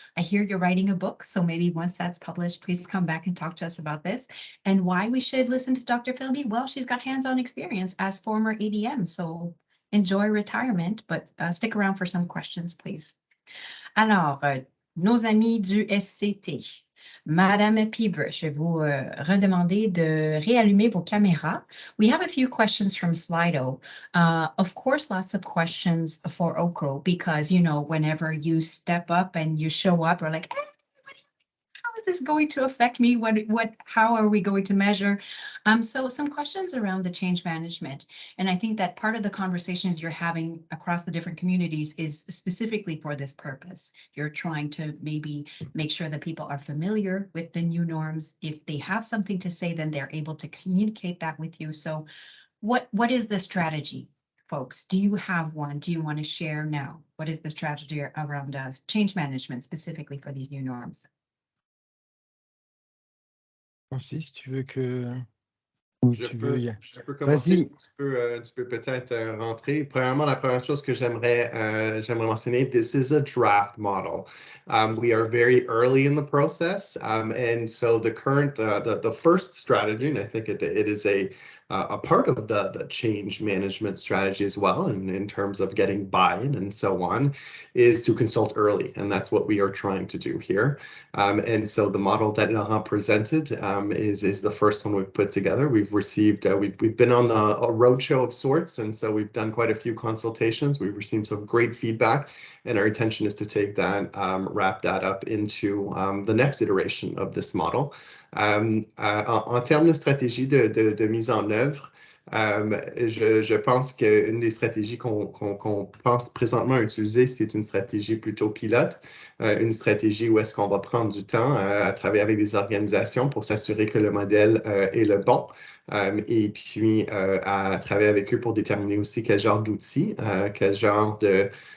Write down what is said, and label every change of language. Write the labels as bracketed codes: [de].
[en] I hear you're writing a book. So maybe once that's published, please come back and talk to us about this and why we should listen to Dr. Philby. Well, she's got hands-on experience as former ADM. So enjoy retirement, but stick around for some questions, please. [fr] Alors, nos amis du SCT. Madame Peever, je vais vous redemander de réallumer vos caméras. [en] We have a few questions from Slido. Of course, lots of questions for Okro because, you know, whenever you step up and you show up, we're like, how is this going to affect me? How are we going to measure? So some questions around the change management. And I think that part of the conversations you're having across the different communities is specifically for this purpose. You're trying to maybe make sure that people are familiar with the new norms. If they have something to say, then they're able to communicate that with you. So what is the strategy, folks? Do you have one? Do you want to share now? What is the strategy around change management specifically for these new norms? [fr] Francis, tu veux que... Je peux commencer. Tu peux peut-être rentrer. Premièrement, la première chose que j'aimerais mentionner, [en] this is a draft model. We are very early in the process, and so the current, the first strategy, and I think it is a a part of the change management strategy as well, and in terms of getting buy-in and so on, is to consult early, and that's what we are trying to do here. And so the model that Laurent presented is the first one we've put together. We've received, we've been on a roadshow of sorts, and so we've done quite a few consultations. We've received some great feedback, and our intention is to take that, wrap that up into the next iteration of this model. [fr] En termes de stratégie de mise en œuvre, je pense qu'une des stratégies qu'on pense présentement utiliser, c'est une stratégie plutôt pilote, une stratégie où est-ce qu'on va prendre du temps à travailler avec des organisations pour s'assurer que le modèle est le bon, et puis à travailler avec eux pour déterminer aussi quel genre d'outils, quel genre de